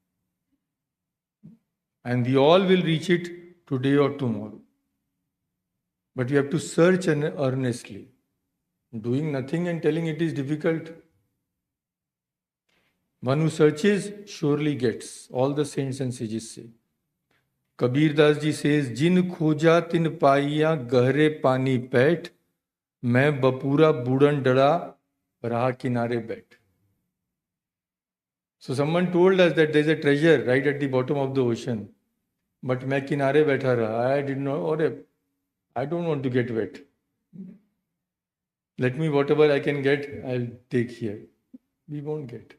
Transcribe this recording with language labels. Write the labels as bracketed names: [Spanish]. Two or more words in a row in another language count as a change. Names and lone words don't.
[English] And we all will reach it today or tomorrow. But we have to search earnestly. Doing nothing and telling it is difficult. One who searches surely gets. All the saints and sages say. Kabir Das ji says, [Hindi] जिन खोजा तिन पाइया गहरे पानी पैठ, मैं बापुरा बूडन डरा रहा किनारे बैठ. [English] So someone told us that there is a treasure right at the bottom of the ocean. [Hindi] But मैं किनारे बैठा रहा. [English] I don't want to get wet. Let me, whatever I can get, I'll take here. We won't get.